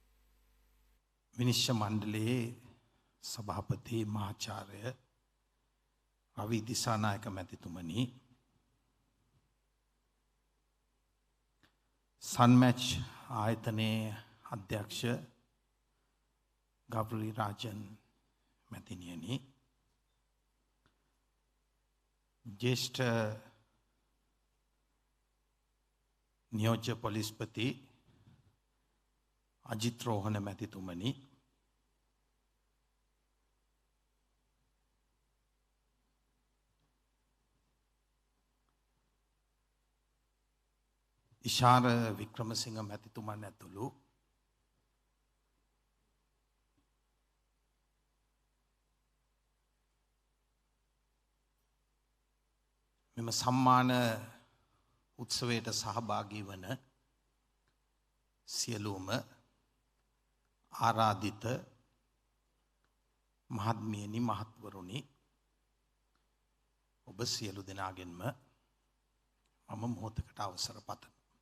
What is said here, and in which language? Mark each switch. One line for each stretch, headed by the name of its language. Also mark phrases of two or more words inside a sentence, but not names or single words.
Sinhala: විනිශ්චය මණ්ඩලයේ සභාපති මහාචාර්ය රවි දිසානායක මැතිතුමනි, සන්මැච් ආයතනයේ අධ්‍යක්ෂ ගෞරී රාජන් මැතිනියනි, ජ්‍යෙෂ්ඨ නියෝජ්‍ය පොලිස්පති अजित रोहन मැතිතුමනි, ඉෂාර වික්‍රමසිංහ මැතිතුමන් ඇතුළු මෙම සම්මාන උත්සවයට සහභාගී වන සියලුම ආරාධිත මහත්මියනි මහත්වරුනි, ඔබ සියලු දෙනාගෙන්ම මම මොහොතකට අවසර පතමි.